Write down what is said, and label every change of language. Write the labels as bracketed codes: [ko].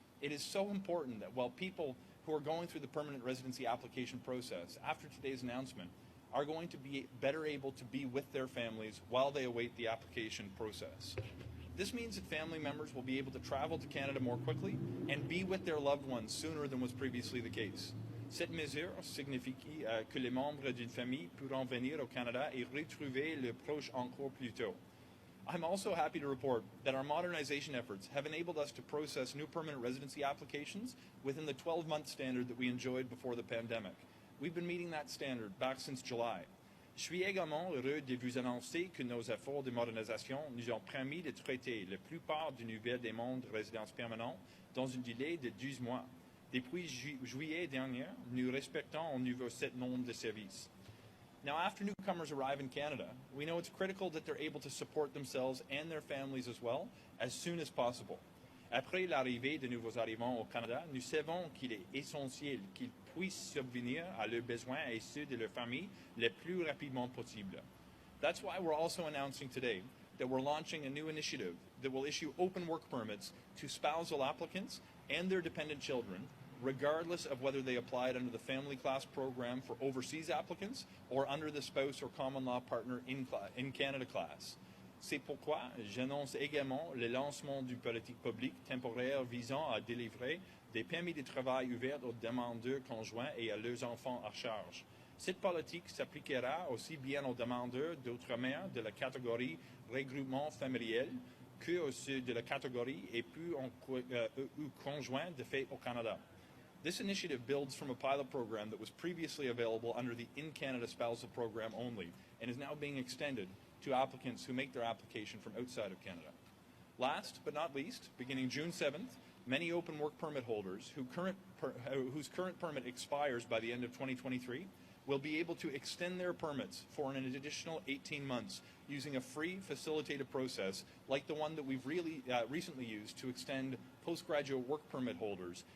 [en] It is so important that while people who are going through the permanent residency application process after today's announcement are going to be better able to be with their families while they await the application process. This means that family members will be able to travel to Canada more quickly and be with their loved ones sooner than was previously the case. [fr] Cette mesure signifie que les membres d'une famille pourront venir au Canada et retrouver leurs proches encore plus tôt. [en] I'm also happy to report that our modernization efforts have enabled us to process new permanent residency applications within the 12-month standard that we enjoyed before the pandemic. We've been meeting that standard back since July. [fr] Je suis également heureux de vous annoncer que nos efforts de modernisation nous ont permis de traiter la plupart des nouvelles demandes de résidence permanente dans un délai de 12 mois. Depuis juillet dernier, nous respectons un nouveau set nombre de services. [en] Now, after newcomers arrive in Canada, we know it's critical that they're able to support themselves and their families as well as soon as possible. [fr] Après l'arrivée de nouveaux arrivants au Canada, nous savons qu'il est essentiel qu'ils puissent subvenir à leurs besoins et ceux de leur famille le plus rapidement possible. [en] That's why we're also announcing today that we're launching a new initiative that will issue open work permits to spousal applicants and their dependent children, regardless of whether they applied under the family class program for overseas applicants or under the spouse or common law partner in Canada class. [fr] C'est pourquoi j'annonce également le lancement d'une politique publique temporaire visant à délivrer des permis de travail ouverts aux demandeurs conjoints et à leurs enfants à charge. Cette politique s'appliquera aussi bien aux demandeurs d'outre-mer de la catégorie regroupement familial que aux ceux de la catégorie époux ou conjoints de fait au Canada. [en] This initiative builds from a pilot program that was previously available under the In Canada Spousal Program only and is now being extended to applicants who make their application from outside of Canada. Last but not least, beginning June 7th, Many open work permit holders whose current permit expires by the end of 2023 will be able to extend their permits for an additional 18 months using a free facilitated process like the one that we've recently used to extend postgraduate work permit holders.